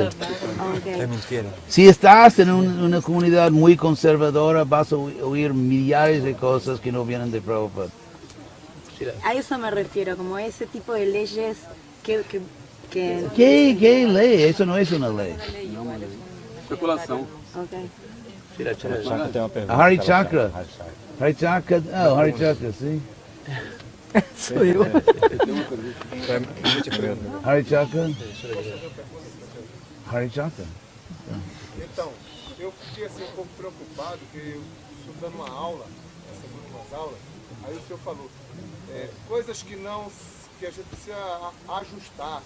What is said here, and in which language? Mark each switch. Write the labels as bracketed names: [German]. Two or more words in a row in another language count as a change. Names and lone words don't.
[Spanish] Okay. mentira. Si estás en una comunidad muy conservadora, vas a oír millares de cosas que no vienen de Prabhupada. A eso me refiero, como ese tipo de leyes que ¿Qué ley? Eso no es una ley. Especulação. Okay. Hari Chakra. Hari Chakra, sí. [Portuguese] Sou eu. Hari Chakra. Hari Chakra. Então, eu fiquei assim um pouco preocupado, que eu estou dando uma aula, essas últimas aulas, aí o senhor falou coisas que a gente precisa ajustar.